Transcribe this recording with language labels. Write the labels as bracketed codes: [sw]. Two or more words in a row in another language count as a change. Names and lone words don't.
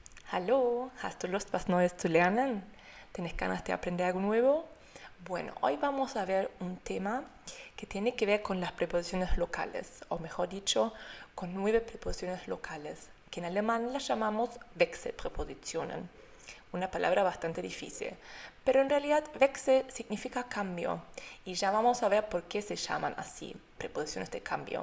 [de] Hallo, hast du Lust, was Neues zu lernen? [es] ¿Tienes ganas de aprender algo nuevo? Bueno, hoy vamos a ver un tema que tiene que ver con las preposiciones locales, o mejor dicho, con 9 preposiciones locales, que en alemán las llamamos Wechselpräpositionen. Una palabra bastante difícil, pero en realidad Wechsel significa cambio, y ya vamos a ver por qué se llaman así, preposiciones de cambio.